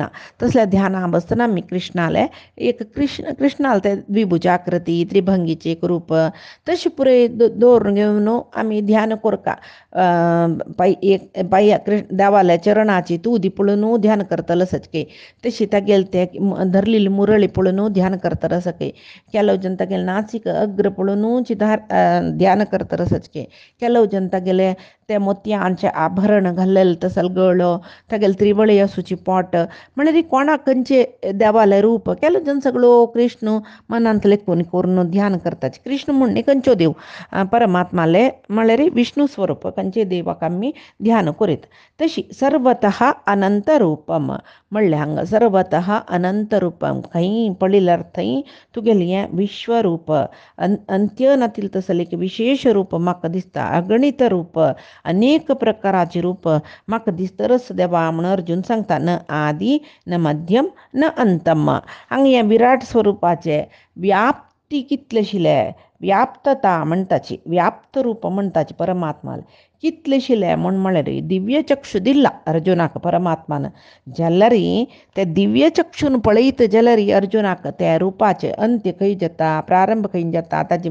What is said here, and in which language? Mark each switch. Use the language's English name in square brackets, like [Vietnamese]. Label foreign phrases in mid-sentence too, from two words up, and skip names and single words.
[Konkani] तसल्या ध्याना बसतना आमी कृष्णाले एक कृष्णाल ते द्विभुजाकृती त्रिभंगीचे एक रूप तशें पुरे दवरून घेवन आमी ध्यान करका. देवाल्या चरणाची तूं दी पळोवन ध्यान करतलो सचके. तशी तागेले ते धरलेली मुरळी पळोवन ध्यान करतलो सके. [Kannada] ಕೆಲವು ಜನ [Konkani] तागेले नाचीक अग्र पळोवन ध्यान करतलो सचके. ಕೆಲವು जन तागेले ते मोतयांचे आभरण घाल्लेले तसले गळो तागेले त्रिवळी आसूची पोट म्हळ्यार कोणाक खंयचे देवाले रूप ಕೆಲವು जन सगळो कृष्ण मनांतले करून ध्यान करताचे. कृष्ण म्हणणे खंयच्यो देव परमात्माले म्हळ्यार विष्णू स्वरूप खंयचे देवाक आमी ध्यान करीत. तशी [Sanskrit] सर्वतः अनंत रूपम [Konkani] म्हणलें हांगा [Sanskrit] सर्वतः अनंत रूपम [Konkani] खंय पळयल्यार थंय तुगेलें हें विश्वरूप अंत्य नातिल तसलें एक विशेष रूप म्हाका दिसता. अगणित रूप अनेक प्रकाराचे रूप म्हाका दिसतरच देवा म्हूण अर्जुन सांगता. [Sanskrit] न आदी न मध्यम न अंतम. [Konkani] हांगा हें विराट स्वरुपाचें व्याप्ती कितले आशिल्लें व्याप्तता म्हणटाची व्याप्त रूप म्हणटाची परमात्माल कितलेशिले म्हण म्हळ्यार दिव्य चक्षु दिला अर्जुनाक परमात्मान जाल्यारी ते दिव्य चक्षून पळयत जाल्यार अर्जुनाक त्या रुपाचे अंत्य खंय जाता प्रारंभ खंय जाता ताजे